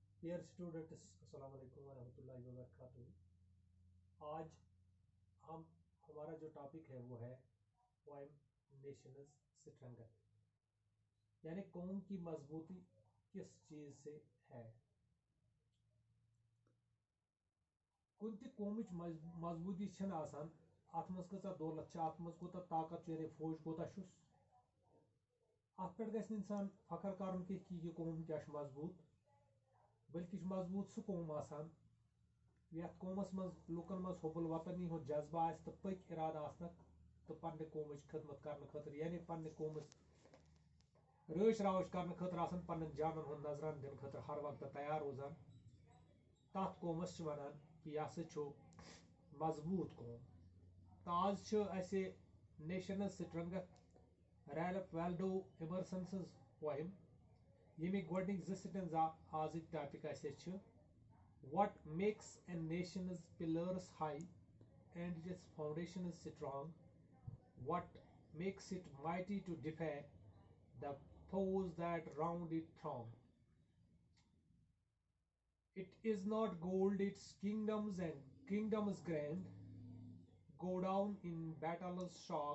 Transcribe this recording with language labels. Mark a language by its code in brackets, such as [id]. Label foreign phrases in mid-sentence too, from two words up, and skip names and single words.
[en] Dear students, [ar] السلام عليكم ورحمة الله وبركاته. [ur] آج ہم ہمارا جو ٹاپک ہے وہ ہے پوئم نیشنز سٹرینتھ، یعنی قوم کی مضبوطی کس چیز سے ہے. [ks] کُنہِ تہِ قومِچ مضبوطی چھنہٕ آسان اَتھ منٛز کَچا دولت چھ، اَتھ منٛز کوٚتاہ طاقت یعنی فوج کوٚتاہ چھُس. اَتھ پیٚٹھ گَژھہِ اِنسان فخر کرُن کِ یہِ قوم کیاہ مضبوط، بلکہ مضبوط سہٕ قوم آسان یتھ قومس منٛز لُکن منٛز حب الوطنی ہو جذبہ آسہِ تہٕ پَکہٕ اِرادہ آسَن تہٕ پنٕنہِ قومُچ خدمت کرنہٕ خٲطرٕ یعنی پنٕنہِ قومس رچھ راوچھ کرنہٕ خٲطرٕ آسَن پنٕنہِ جانن ہُنٛد نذرانہ دِنہٕ خٲطرٕ ہر وقت تیار روزان. تَتھ قومس ونان کِ یہِ سو مضبوط قوم. تہٕ آز اَسہِ نیشنس سٹرینتھ رالف والڈو ایمرسن سٕنٛز پوئم یمِک گوڈنِک ج سٹینزا آز ٹاپک [en] What makes a nation's pillars high and its foundation is strong? What makes it mighty to defy the foes that round it throng? It is not gold, its kingdoms and kingdoms grand go down in battle's shock.